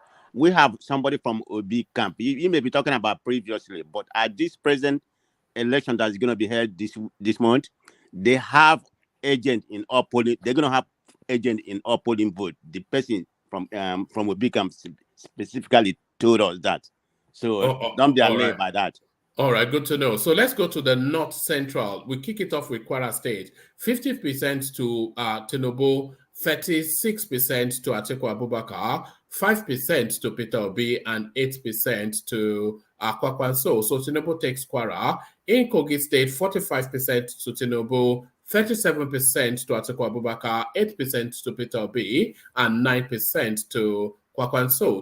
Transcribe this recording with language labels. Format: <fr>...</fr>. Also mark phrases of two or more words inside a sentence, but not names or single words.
<en>We have somebody from Obi camp. He may be talking about previously, but at this present election that's going to be held this month, they have agent in all polling. They're going to have agent in all polling booth. The person from Obi camp specifically told us that. So don't be alarmed by that. All right, good to know. So let's go to the North Central. We kick it off with Kwara State. 50% to Tinubu, 36% to Atiku Abubakar, 5% to Peter Obi, and 8% to Kwakwanso. So Tinubu takes Kwara. In Kogi State, 45% to Tinubu, 37% to Atiku Abubakar, 8% to Peter Obi, and 9% to Kwakwanso.</en>